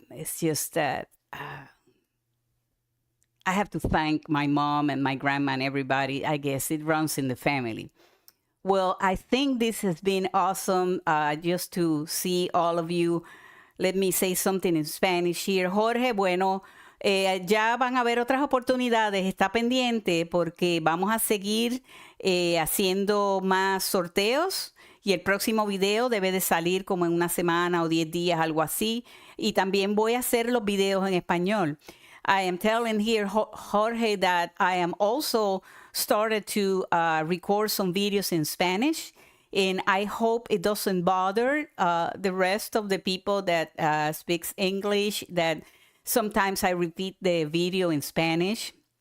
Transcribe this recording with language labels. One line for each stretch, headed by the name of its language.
English: It's just that I have to thank my mom and my grandma and everybody. I guess it runs in the family. Well, I think this has been awesome just to see all of you. Let me say something in Spanish here.
Spanish: Jorge, bueno, ya van a haber otras oportunidades. Está pendiente porque vamos a seguir haciendo más sorteos. Y el próximo video debe de salir como en una semana o 10 días, algo así. Y también voy a hacer los videos en español.
English: I am telling here, Jorge, that I am also started to record some videos in Spanish. And I hope it doesn't bother the rest of the people that speaks English, that sometimes I repeat the video in Spanish.